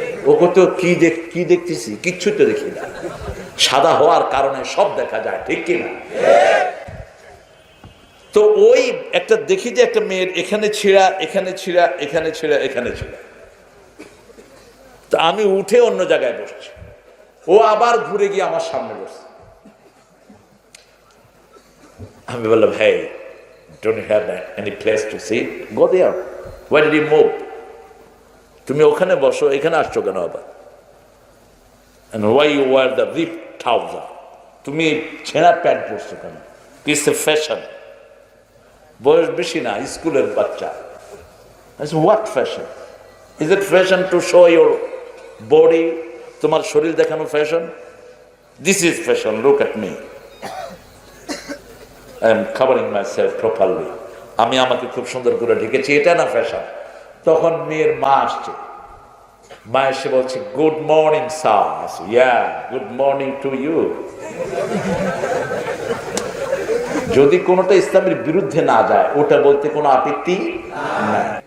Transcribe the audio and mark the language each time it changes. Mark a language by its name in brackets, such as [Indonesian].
[Bangla] ওকে তো কি দেখতেছি, কিচ্ছু তো দেখি না। সাদা হওয়ার কারণে সব দেখা যায়, ঠিক কিনা? তো ওই একটা দেখি যে একটা মেয়ের এখানে ছিঁড়া, এখানে ছিঁড়া, এখানে ছিঁড়া, এখানে ছিঁড়া। তো আমি উঠে অন্য জায়গায় বসছি, ও আবার ঘুরে গিয়ে আমার সামনে বসছে। আমি বললাম, [English] hey, don't you have any place to sit? Go there. Why did you move? [Bangla] তুমি ওখানে বসো, এখানে আসছো কেন আবার? [English] And why you wear the ripped trouser? [Bangla] তুমি ছেঁড়া প্যান্ট পরছো কেন? [English] It's a fashion. [Bangla] বয়স বেশি না, স্কুলের বাচ্চা। [English] I said, what fashion? Is it fashion to show your body? [Bangla] তোমার শরীর দেখানো fashion? [English] This is fashion, look at me. I am covering myself properly. [Bangla] আমি আমাকে খুব সুন্দর করে ঢেকেছি, এটা না ফ্যাশন। তখন মেয়ের মা আসছে, মা এসে বলছে, [English] Good morning sir. Yeah, good morning to you. [Bangla] যদি কোনোটা ইসলামের বিরুদ্ধে না যায় ওটা বলতে কোনো আপত্তি নাই।